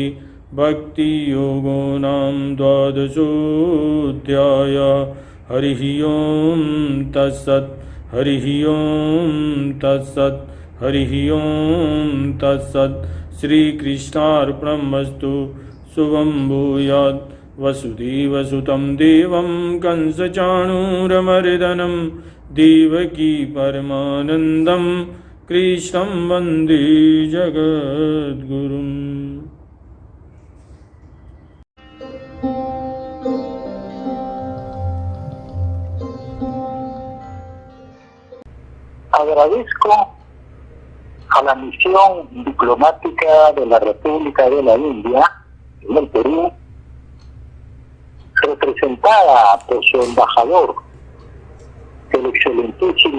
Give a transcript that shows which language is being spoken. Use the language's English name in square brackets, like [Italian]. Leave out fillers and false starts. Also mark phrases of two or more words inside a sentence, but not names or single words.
[Sanskrit] भक्तियोगो नाम द्वादशोऽध्यायः हरिः ओं तत्सत् हरिः ओं तत्सत् हरिः ओं तत्सत् श्रीकृष्णार्पणमस्तु शुभं भूयात् वसुदेवसुतं देवं कंसचाणूरमर्दनं देवकी परमानन्दं कृष्णं वन्दे जगद्गुरुम्। [Spanish] Agradezco a la misión diplomática de la República de la India en el Perú, representada por su embajador, el excelentísimo